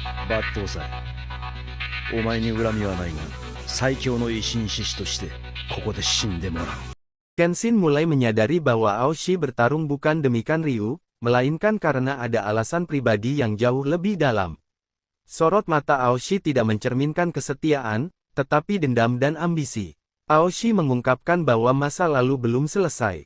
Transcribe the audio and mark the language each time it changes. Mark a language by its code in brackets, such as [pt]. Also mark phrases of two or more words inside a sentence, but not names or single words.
[ja] 抜刀斎。お前に恨みはないが、最強の維新志士として、ここで死んでもらう。 [id] Kenshin mulai menyadari bahwa Aoshi bertarung bukan demikian Ryu, melainkan karena ada alasan pribadi yang jauh lebih dalam. Sorot mata Aoshi tidak mencerminkan kesetiaan, tetapi dendam dan ambisi. Aoshi mengungkapkan bahwa masa lalu belum selesai.